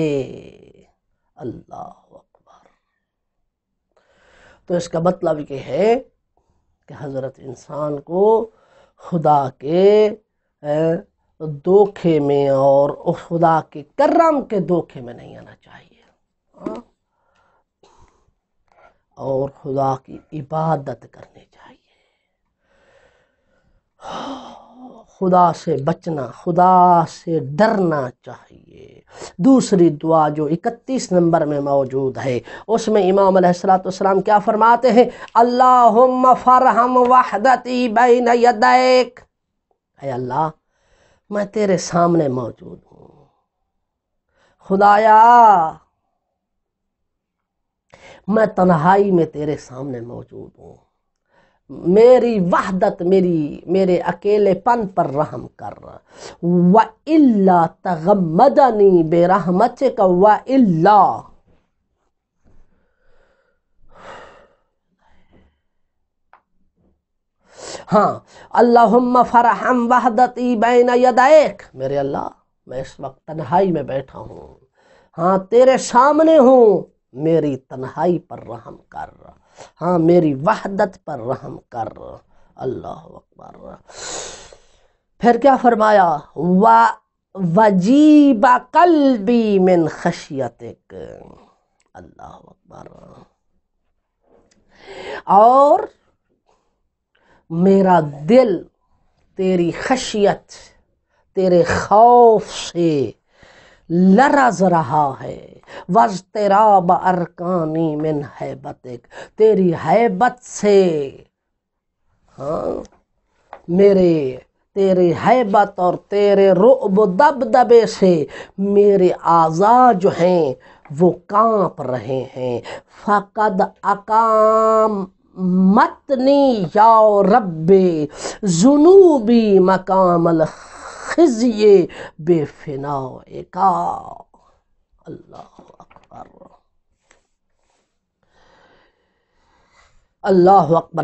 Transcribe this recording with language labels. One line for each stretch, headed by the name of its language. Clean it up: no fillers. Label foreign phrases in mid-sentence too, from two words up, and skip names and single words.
Arabic: اللہ اکبر،
Urdu: تو اس کا مطلب یہ ہے کہ حضرت انسان کو خدا کے دھوکے میں اور خدا کے کرم کے دھوکے میں نہیں آنا چاہیے، اور خدا کی عبادت کرنی چاہیے۔ خدا سے بچنا، خدا سے ڈرنا چاہیے۔ دوسری دعا جو 31 نمبر میں موجود ہے، اس میں امام علیہ السلام کیا فرماتے ہیں؟
Arabic: اللہم فرحم وحدتی بین یدیک،
Urdu: اے اللہ میں تیرے سامنے موجود ہوں، خدایا میں تنہائی میں تیرے سامنے موجود ہوں، میری وحدت، میرے اکیلے پن پر رحم کر،
Arabic: وَإِلَّا تَغَمَّدَنِي بِرَحْمَتِكَ وَإِلَّا، ہاں اللہم فرحم وحدتی بین یدیک،
Urdu: میرے اللہ میں اس وقت تنہائی میں بیٹھا ہوں، ہاں تیرے سامنے ہوں، میری تنہائی پر رحم کر، ہاں میری وحدت پر رحم کر۔
Arabic: اللہ اکبر۔
Urdu: پھر کیا فرمایا؟
Arabic: وَجِیبَ قَلْبِی مِنْ خَشْیَتِک، اللہ اکبر،
Urdu: اور میرا دل تیری خشیت، تیرے خوف سے لرز رہا ہے،
Arabic: وَاضْطِرَابَ أَرْکَانِی مِنْ ہیبتک،
Urdu: تیری ہیبت سے، ہاں تیری ہیبت اور تیرے رعب و دبدبے سے میرے اعضاء جو ہیں وہ کانپ رہے ہیں۔
Arabic: فَقَدْ أَقَامَتْنِی یا رب ذنوبی مقام الخزي بفنائک، اللہ اکبر، اللہ اکبر۔